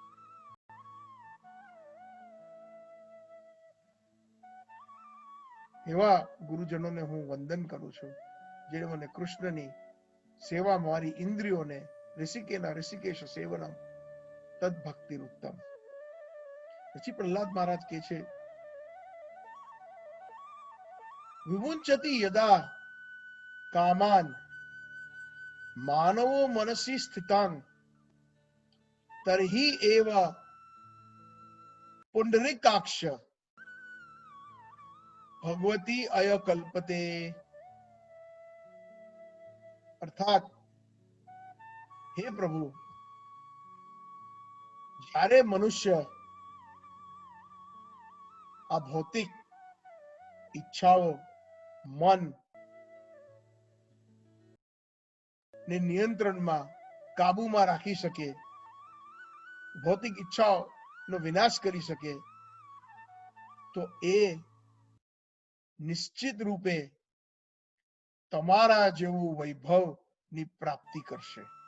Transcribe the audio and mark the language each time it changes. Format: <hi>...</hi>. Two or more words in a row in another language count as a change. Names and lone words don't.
<gu>એવા ગુરુજનોને હું વંદન કરું છું, જેણે મને કૃષ્ણની સેવા મારી ઇન્દ્રિયોને</gu> <sa>ऋषिकेना ऋषिकेश सेवनम तद भक्ति उत्तम.</sa> <gu>પછી પ્રહલાદ મહારાજ કે છે</gu> <sa>विमुंचति यदा कामान मानवो मनसी स्थितान तर्हि एव पुंडरीकाक्ष भगवती अयकल्पते।</sa> <hi>अर्थात हे प्रभु,</hi> <gu>જ્યારે મનુષ્ય આ ભૌતિક ઈચ્છાઓ, મન ને નિયંત્રણમાં, કાબુમાં રાખી શકે, ભૌતિક ઈચ્છાઓનો વિનાશ કરી શકે, તો એ નિશ્ચિત રૂપે તમારા જેવું વૈભવની પ્રાપ્તિ કરશે.</gu>